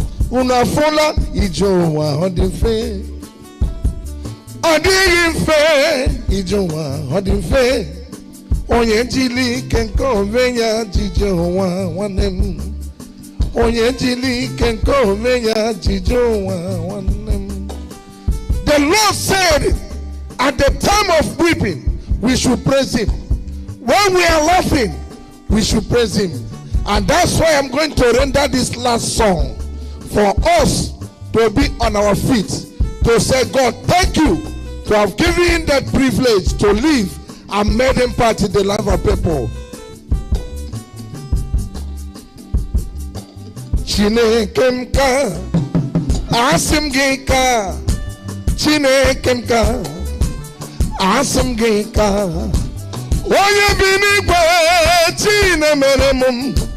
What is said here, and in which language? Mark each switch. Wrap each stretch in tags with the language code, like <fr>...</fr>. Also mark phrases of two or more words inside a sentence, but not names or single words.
<ig>Unu afụla ije ụwa, ọ dị mfe. Ọ dịghị mfe, ije ụwa, ọ dị mfe. Onye jiri ike nke onwe ya jije ụwa, nwanne m. Onye jiri ike nke onwe ya jije ụwa, nwanne m.</ig> <en>The Lord said, "At the time of weeping, we should praise him. When we are laughing, we should praise him." And that's why I'm going to render this last song for us to be on our feet, to say, "God, thank you to have given him that privilege to live and made him part in the life of people."</en> <ig>Chineke m ka, asị m gị ka, Chineke m ka, asị m gị ka, onye bi n'igwe, chi na-emere m m.</ig>